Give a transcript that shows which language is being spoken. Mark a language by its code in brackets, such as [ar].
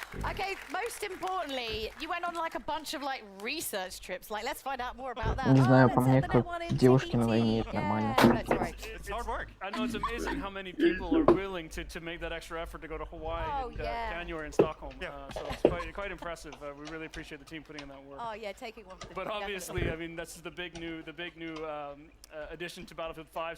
[en] Okay, most importantly, you went on like a bunch of like research trips. Like, let's find out more about that. [ru] Не знаю, по мне, как девушки на войне, это нормально. [en] It's hard work. I know it's amazing how many people are willing to make that extra effort to go to Hawaii in January in Stockholm. So it's quite impressive. We really appreciate the team putting in that work. Oh yeah, taking one for the But obviously, I mean, that's the big new addition to Battlefield 5.